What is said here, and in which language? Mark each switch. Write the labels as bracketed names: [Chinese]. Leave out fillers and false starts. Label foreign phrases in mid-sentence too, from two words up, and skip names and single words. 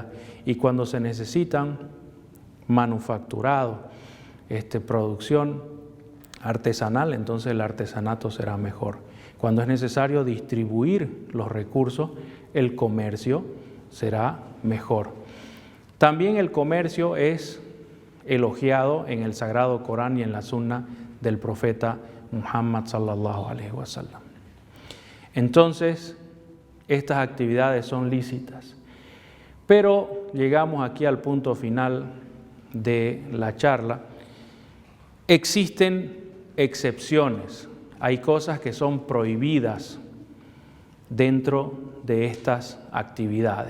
[Spanish] Y cuando se necesitan manufacturado, producción artesanal, entonces el artesanato será mejor. Cuando es necesario distribuir los recursos, el comercio será mejor. También el comercio es elogiado en el Sagrado Corán y en la Sunna del profeta Muhammad [Arabic] صلى الله عليه وسلم. [Spanish] Entonces, estas actividades son lícitas. Pero llegamos aquí al punto final de la charla. Existen excepciones. Hay cosas que son prohibidas dentro de estas actividades.